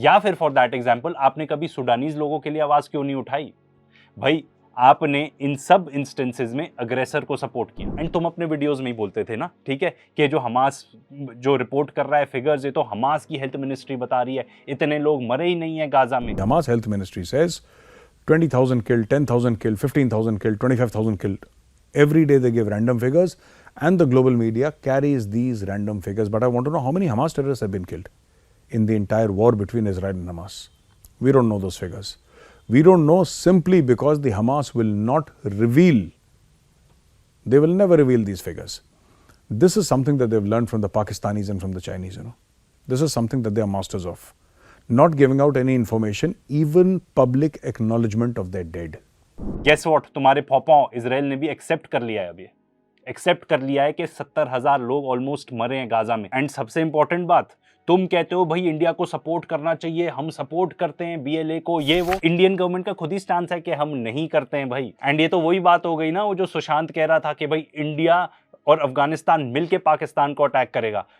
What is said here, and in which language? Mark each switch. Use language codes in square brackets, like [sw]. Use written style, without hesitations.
[hi] या फिर [en] for that example, [hi] आपने कभी सुडानीज लोगों के लिए आवाज क्यों नहीं उठाई? भाई आपने इन सब इंस्टेंसेस में अग्रेसर को सपोर्ट किया। एंड तुम अपने वीडियोस में ही बोलते थे ना, ठीक है, कि जो हमास जो रिपोर्ट कर रहा है फिगर्स, ये तो हमास की हेल्थ मिनिस्ट्री बता रही है, इतने लोग मरे ही नहीं है गाजा में। [en] Hamas health ministry says 20,000 killed, 10,000 killed, 15,000 killed, 25,000 killed. Every day they give random figures and the global media carries these random figures. But I want to know how many Hamas terrorists have been killed in the entire war between Israel and Hamas. We don't know those figures. We don't know simply because the Hamas will not reveal. They will never reveal these figures. This is something that they've learned from the Pakistanis and from the Chinese, you know. This is something that they are masters of. Not giving out any information, even public acknowledgement of their dead. Guess what? [hi] तुम्हारे फौपाओं Israel ने भी accept कर लिया है, अभी accept कर लिया है कि 70,000 लोग ऑलमोस्ट मरे हैं गाजा में। एंड सबसे इंपॉर्टेंट बात, तुम कहते हो भाई इंडिया को सपोर्ट करना चाहिए, हम सपोर्ट करते हैं बीएलए को, ये वो। इंडियन गवर्नमेंट का खुद ही स्टांस है कि हम नहीं करते हैं भाई। एंड ये तो वही बात हो गई ना, वो जो सुशांत कह रहा था कि भाई इंडिया और अफगानिस्तान मिलके पाकिस्तान को अटैक करेगा।